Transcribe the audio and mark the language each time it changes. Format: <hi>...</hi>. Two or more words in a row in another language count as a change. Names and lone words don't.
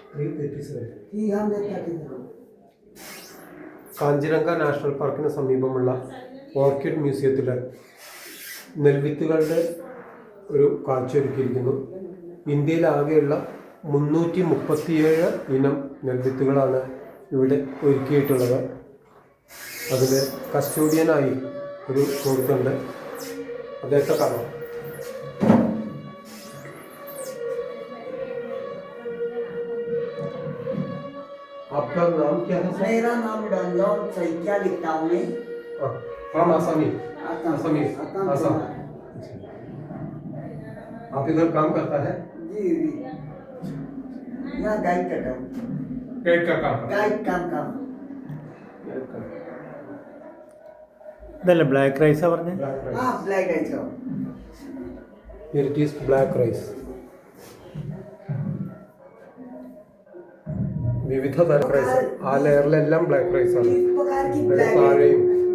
<ml>കാഞ്ചിരംഗ നാഷണൽ പാർക്കിന് സമീപമുള്ള ഓർക്കിഡ് മ്യൂസിയത്തിൽ നെൽവിത്തുകളുടെ ഒരു കാഴ്ചയൊരുക്കിയിരിക്കുന്നു. ഇന്ത്യയിലാകെയുള്ള 337 ഇനം നെൽവിത്തുകളാണ് ഇവിടെ ഒരുക്കിയിട്ടുള്ളത്. അതിൽ കസ്റ്റോഡിയനായി ഒരു സുഹൃത്തുണ്ട്, അദ്ദേഹത്തെ കാണാം.</ml> <hi>आपका नाम क्या है? मेरा नाम रंजन सैकिया लिखता हूँ मैं। फ्रॉम आसामी? आसामी आसाम। आप इधर काम करता है? जी जी, यहाँ गाइड करता हूँ। गाइड का काम? गाइड काम</hi> <ml>ഇതല്ലേ</ml> <en>black rice</en> <ml>പറഞ്ഞേ?</ml> <hi>हाँ</hi> <en>black rice</en> <hi>का।</hi> <en>Here it is black rice.</en> <ml>വിവിധ തരം റൈസ്, ആ ലെയറിലെല്ലാം</ml> <en>black rice</en> <ml>ആണ്.</ml> <hi>इस प्रकार की</hi> <ml>അതിന്റെ ब्लैक താഴെയും</ml>